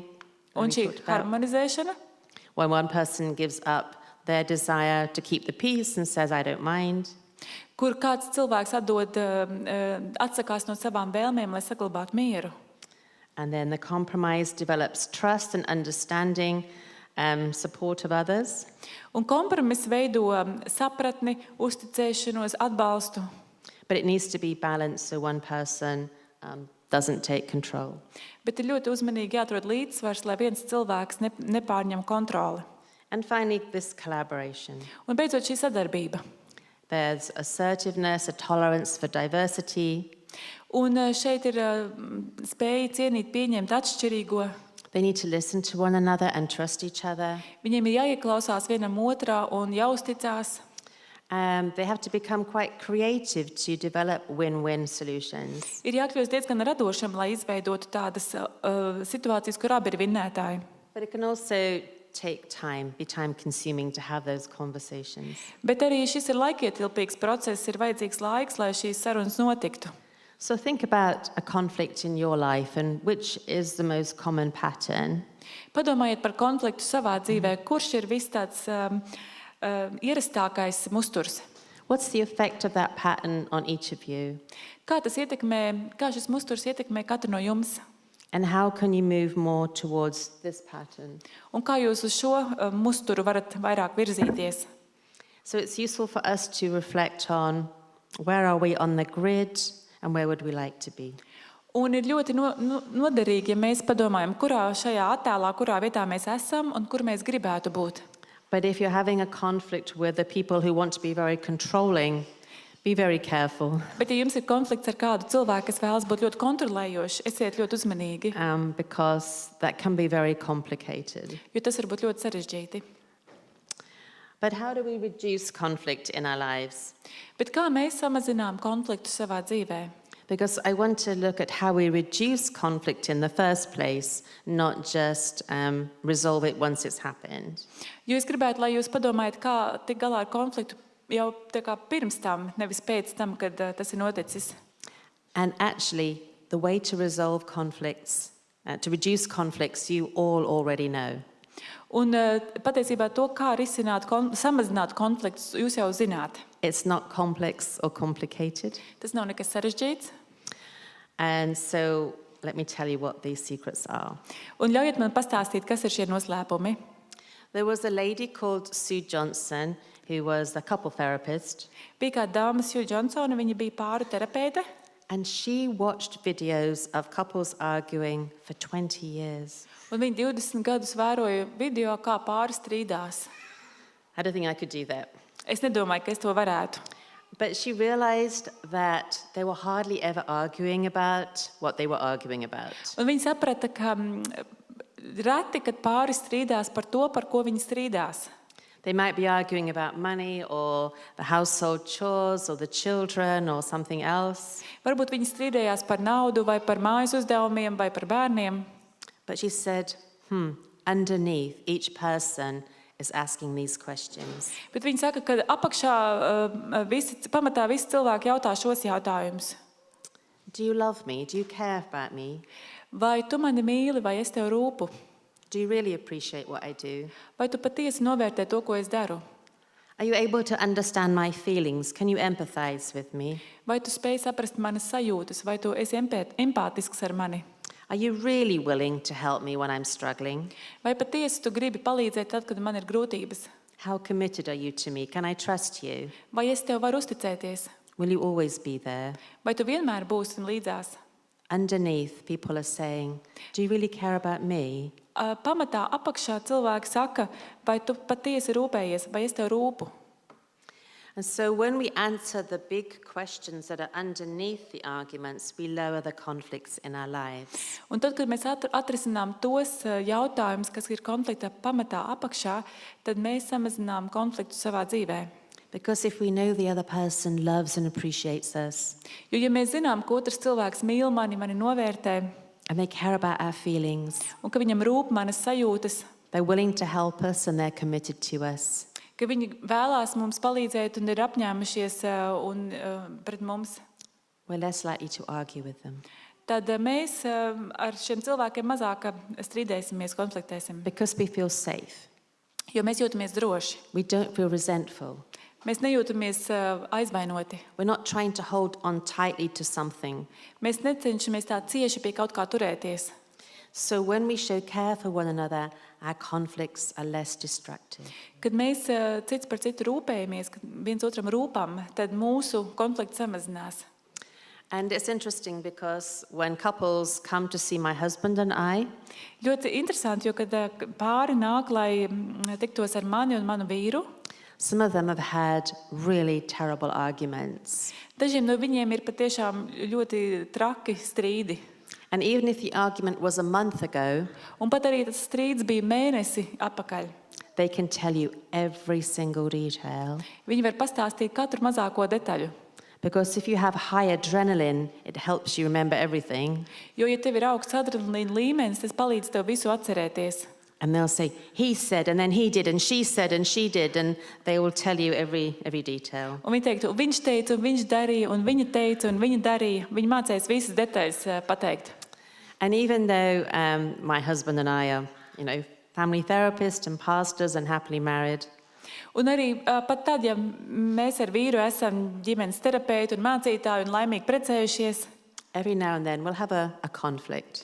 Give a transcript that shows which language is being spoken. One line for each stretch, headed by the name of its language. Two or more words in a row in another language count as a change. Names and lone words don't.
Latvian: Un
English: we
Latvian: šī
English: talked about,
Latvian: harmonizēšana,
English: when one person gives up their desire to keep the peace and says, I don't mind.
Latvian: kur kāds cilvēks atsakās no savām vēlmēm, lai saglabātu mieru.
English: And then the compromise develops trust and understanding, support of others.
Latvian: Un kompromiss veido sapratni, uzticēšanos, atbalstu.
English: But it needs to be balanced so one person doesn't take control.
Latvian: Bet ir ļoti uzmanīgi jāatrod līdzsvars, lai viens cilvēks nepārņem kontroli.
English: And finally, this collaboration.
Latvian: Un beidzot šī sadarbība.
English: There's assertiveness, a tolerance for diversity.
Latvian: Un šeit ir spēja cienīt, pieņemt atšķirīgo.
English: They need to listen to one another and trust each other.
Latvian: Viņiem ir jāieklausās vienam otrā un jāuzticās.
English: They have to become quite creative to develop win-win solutions.
Latvian: Ir jākļūst diezgan radošam, lai izveidotu tādas situācijas, kur abi ir vinnētāji.
English: But it can also take time, be time-consuming to have those conversations.
Latvian: Bet arī šis ir laikietilpīgs process, ir vajadzīgs laiks, lai šīs sarunas notiktu.
English: So think about a conflict in your life and which is the most common pattern.
Latvian: Padomājiet par konfliktu savā dzīvē, kurš ir viss tāds ierastākais musturs.
English: What's the effect of that pattern on each of you?
Latvian: Kā šis musturs ietekmē katru no jums?
English: And how can you move more towards this pattern?
Latvian: Un kā jūs uz šo musturu varat vairāk virzīties?
English: So it's useful for us to reflect on where are we on the grid and where would we like to be.
Latvian: Un ir ļoti noderīgi, ja mēs padomājam, kurā šajā attēlā, kurā vietā mēs esam un kur mēs gribētu būt.
English: But if you're having a conflict with the people who want to be very controlling, be very careful,
Latvian: Bet, ja jums ir konflikts ar kādu cilvēku, kas vēlas būt ļoti kontrolējoši, esiet ļoti uzmanīgi,
English: because that can be very complicated.
Latvian: jo tas var būt ļoti sarežģīti.
English: But how do we reduce conflict in our lives?
Latvian: Bet kā mēs samazinām konfliktu savā dzīvē?
English: Because I want to look at how we reduce conflict in the first place, not just resolve it once it's happened.
Latvian: Jo es gribētu, lai jūs padomājat, kā tikt galā ar konfliktu jau tā kā pirms tam, nevis pēc tam, kad tas ir noticis.
English: And actually, the way to resolve conflicts, to reduce conflicts, you all already know.
Latvian: Un patiesībā to, kā risināt, samazināt konfliktus, jūs jau zināt.
English: It's not complex or complicated.
Latvian: Tas nav nekas sarežģīts.
English: And so let me tell you what these secrets are.
Latvian: Un ļaujiet man pastāstīt, kas ir šie noslēpumi.
English: There was a lady called Sue Johnson who was a couple therapist,
Latvian: Bija kāda dāma, Sue Johnsona, viņa bija pāru terapeite,
English: and she watched videos of couples arguing for 20 years.
Latvian: un viņa 20 gadus vēroja video, kā pāri strīdās.
English: I don't think I could do that.
Latvian: Es nedomāju, ka es to varētu.
English: But she realized that they were hardly ever arguing about what they were arguing about.
Latvian: Un viņa saprata, ka reti, kad pāri strīdās par to, par ko viņi strīdās.
English: They might be arguing about money or the household chores or the children or something else.
Latvian: Varbūt viņi strīdējās par naudu vai par mājas uzdevumiem vai par bērniem.
English: But she said, underneath, each person is asking these questions.
Latvian: Bet viņi saka, ka apakšā pamatā visi cilvēki jautā šos jautājumus.
English: Do you love me? Do you care about me?
Latvian: Vai tu mani mīli, vai es tev rūpu?
English: Do you really appreciate what I do?
Latvian: Vai tu patiesi novērtē to, ko es daru?
English: Are you able to understand my feelings? Can you empathize with me?
Latvian: Vai tu spēj saprast manas sajūtas, vai tu esi empātisks ar mani?
English: Are you really willing to help me when I'm struggling?
Latvian: Vai patiesi tu gribi palīdzēt tad, kad man ir grūtības?
English: How committed are you to me? Can I trust you?
Latvian: Vai es tev varu uzticēties?
English: Will you always be there?
Latvian: Vai tu vienmēr būsi līdzās?
English: Underneath, people are saying, do you really care about me?
Latvian: Pamatā apakšā cilvēki saka, vai tu patiesi rūpējies, vai es tev rūpu?
English: And so when we answer the big questions that are underneath the arguments, we lower the conflicts in our lives.
Latvian: Un tad, kad mēs atrisinām tos jautājumus, kas ir konflikta pamatā apakšā, tad mēs samazinām konfliktu savā dzīvē.
English: Because if we know the other person loves and appreciates us,
Latvian: Jo, ja mēs zinām, ka otrs cilvēks mīl mani novērtē,
English: and they care about our feelings,
Latvian: un ka viņam rūp manas sajūtas,
English: they're willing to help us and they're committed to us,
Latvian: ka viņi vēlās mums palīdzēt un ir apņēmušies pret mums,
English: we're less likely to argue with them.
Latvian: tad mēs ar šiem cilvēkiem mazāk strīdēsimies, konfliktēsim.
English: Because we feel safe.
Latvian: Jo mēs jūtamies droši.
English: We don't feel resentful.
Latvian: Mēs nejūtamies aizvainoti.
English: We're not trying to hold on tightly to something.
Latvian: Mēs necenšamies tā cieši pie kaut kā turēties.
English: So when we show care for one another, our conflicts are less destructive.
Latvian: Kad mēs cits par citu rūpējamies, kad viens otram rūpam, tad mūsu konflikts samazinās.
English: And it's interesting because when couples come to see my husband and I,
Latvian: Ļoti interesanti, jo kad pāri nāk, lai tiktos ar mani un manu vīru,
English: some of them have had really terrible arguments.
Latvian: dažiem no viņiem ir patiešām ļoti traki strīdi.
English: And even if the argument was a month ago,
Latvian: Un pat arī tas strīds bija mēnesi atpakaļ.
English: they can tell you every single detail.
Latvian: Viņi var pastāstīt katru mazāko detaļu.
English: Because if you have high adrenaline, it helps you remember everything.
Latvian: Jo, ja tev ir augsts adrenalīna līmenis, tas palīdz tev visu atcerēties.
English: And they'll say, he said, and then he did, and she said, and she did, and they will tell you every detail.
Latvian: Un viņi teiktu, viņš teica, un viņš darīja, un viņa teica, un viņa darīja. Viņi mācīs visas detaļas pateikt.
English: And even though my husband and I are, family therapists and pastors and happily married,
Latvian: Un arī pat tad, ja mēs ar vīru esam ģimenes terapeiti un mācītāji un laimīgi precējušies,
English: every now and then we'll have a conflict